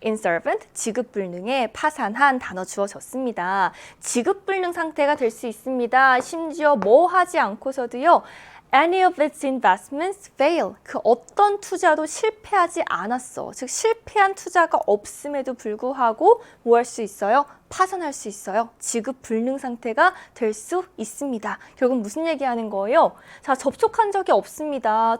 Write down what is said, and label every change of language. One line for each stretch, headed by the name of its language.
Korean: insolvent, 지급불능에 파산한 단어 주어졌습니다. 지급불능 상태가 될 수 있습니다. 심지어 뭐 하지 않고서도요.
English: Any of its investments fail.
Korean: 그 어떤 투자도 실패하지 않았어. 즉 실패한 투자가 없음에도 불구하고 뭐 할 수 있어요? 파산할 수 있어요. 지급 불능 상태가 될 수 있습니다. 결국 무슨 얘기하는 거예요? 자, 접촉한 적이 없습니다.